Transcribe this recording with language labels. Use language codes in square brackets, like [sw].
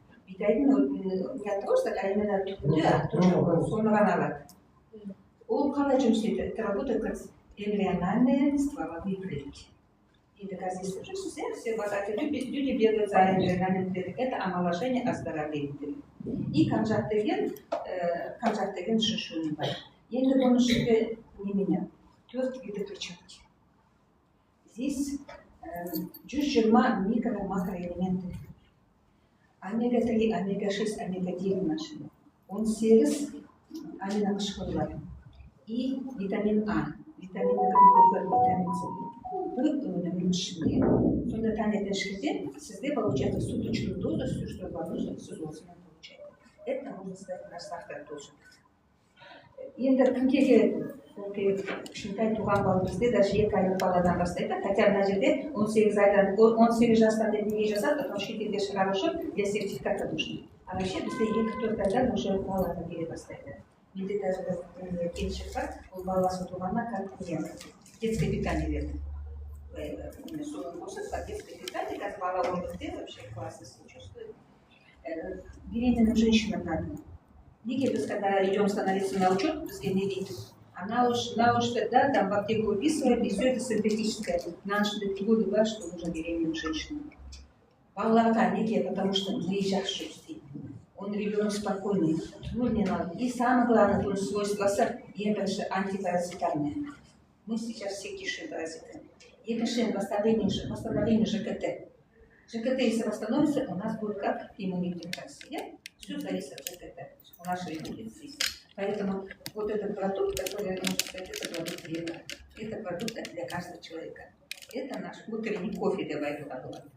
[kk] Бидайдың не просто, а именно түгілі, соны ғана алады. Он қалай жұмыс істейді? [ru] Это работает как эмбриональные стволовые клетки. [kk] Енді қазір естіп жүрсіз, [ru] все люди бегают за эмбриональными клетками. Это омоложение, оздоровление. [kk] И камжат деген үшінші өнім бар. Енді бұның ішінде немене? [ru] 4 вида клетчатки. Здесь 120 микро-макроэлементы. Омега-3, омега-6, омега-9 нашли. 18 аминокислоты. И витамин А, витамин В1, витамин С. [kk] Бұл өнімнің ішінде. Сонда таңертең ішкенде сізде [ru] получается суточную дозу, все, что вам нужно, [kk] сіз осыны [ru] получаете. Это можно сказать наш завтрак тоже. [kk] Енді кімге кішкентай туған бала бізде даже 2 айлық баладан бастайды, хотя мына жерде 18 жастан деп неге жасады, [ru] потому что [kk] шетелге шығару үшін [ru] для сертификата нужно. [kk] А вообще бізде 2-4 айдан уже баладан келе бастайды. Менде даже келіншек бар, ол баласы туғаннан [ru] как детское питание [kk] берді. Соның қосып, [ru] детское питание, как бала орнықты, вообще классно себя чувствует. Беременным женщинам надо. [kk] Неге біз, [ru] когда идем становиться на учет, [kk] бізге не дейді. [ru] Она уж, да, там в аптеку выписывает, и все это синтетическое. Наши годы бар, что нужно беременным женщинам. [kk] Балаларға неге, [ru] потому что мы жақсы істейді. Он ребенок спокойный, не надо. И самое главное, он свойства [kk] ең бірінші [ru] антипаразитарные. Мы сейчас все кишим паразитами. [kk] Екінші восстановление ЖКТ. [ru] ЖКТ, если восстановится, у нас будет как иммунитет России. Все зависит от ЖКТ в нашей республике. Поэтому вот этот продукт, который, можно сказать, это продукт века. Это продукт для каждого человека. Это наш утренний кофе, давай говорим.